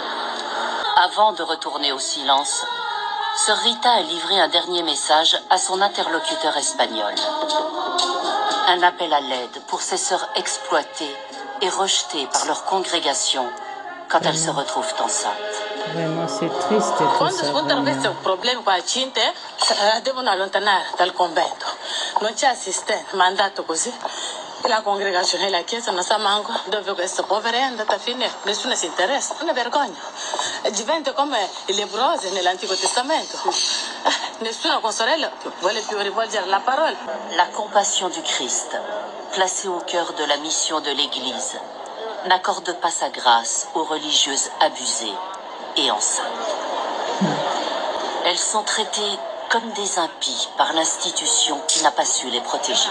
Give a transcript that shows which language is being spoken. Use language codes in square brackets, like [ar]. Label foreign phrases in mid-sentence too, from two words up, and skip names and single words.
[fr] Avant de retourner au silence, Sœur Rita a livré un dernier message à son interlocuteur espagnol. Un appel à l'aide pour ces sœurs exploitées et rejetées par leur congrégation quand elles se retrouvent enceintes. Vraiment, c'est triste tout [it] Quando [fr] ça. [it] spunta questo [fr] Vraiment. [it] problema qua a Cinte, devono allontanare dal convento. Non c'è assistente, mandato così. E la congregazione e la chiesa non sa manco dove questa povera è andata a finire. Nessuno si interessa, una vergogna. Diventa come i leprosi nell'Antico Testamento. Nessuna consorella vuole più rivolgere la parola. [fr] La compassion du Christ, placée au cœur de la mission de l'Église, n'accorde pas sa grâce aux religieuses abusées et enceintes. Elles sont traitées comme des impies par l'institution qui n'a pas su les protéger.